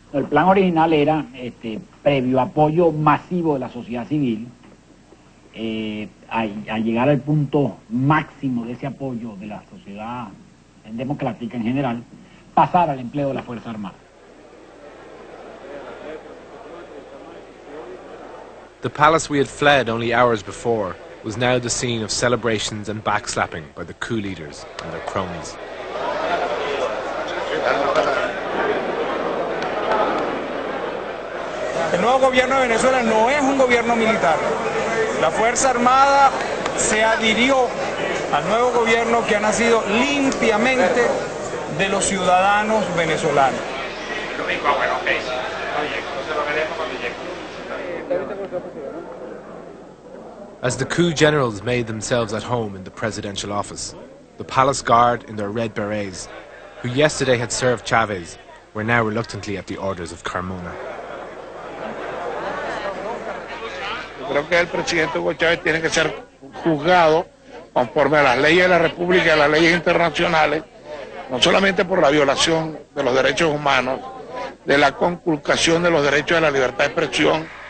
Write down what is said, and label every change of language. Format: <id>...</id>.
<es>El plan original era, previo apoyo masivo de la sociedad civil, al llegar al punto máximo de ese apoyo de la sociedad democrática en general, pasar al empleo de la Fuerza Armada.</es> <en>The palace we had fled only hours before was now the scene of celebrations and backslapping by the coup leaders and their cronies.</en> <es>El nuevo gobierno de Venezuela no es un gobierno militar. La Fuerza Armada se adhirió al nuevo gobierno que ha nacido limpiamente de los ciudadanos venezolanos.</es> <en>As the coup generals made themselves at home in the presidential office, the palace guard in their red berets, who yesterday had served Chavez, were now reluctantly at the orders of Carmona.</en> <es>Yo creo que el presidente Hugo Chávez tiene que ser juzgado conforme a las leyes de la República y a las leyes internacionales, no solamente por la violación de los derechos humanos, de la conculcación de los derechos de la libertad de expresión.</es>